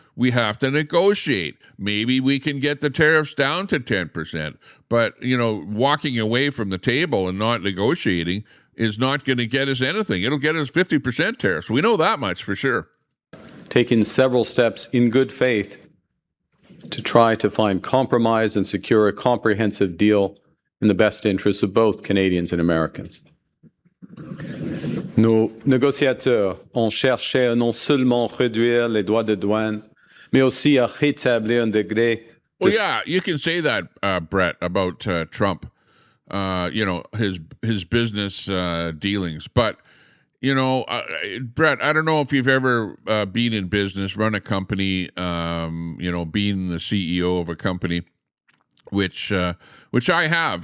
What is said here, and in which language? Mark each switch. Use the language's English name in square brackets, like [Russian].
[English] We have to negotiate. Maybe we can get the tariffs down to 10%, but walking away from the table and not negotiating is not going to get us anything. It'll get us 50% tariffs. We know that much for sure. Taking several steps in good faith to try to find compromise and secure a comprehensive deal in the best interests of both Canadians and Americans. [French] Nos négociateurs ont cherché à non seulement réduire les droits de douane, mais aussi à rétablir un degré. [English] Well, yeah, you can say that, Brett, about Trump. His business dealings, but. Brett, I don't know if you've ever been in business, run a company, being the CEO of a company, which I have.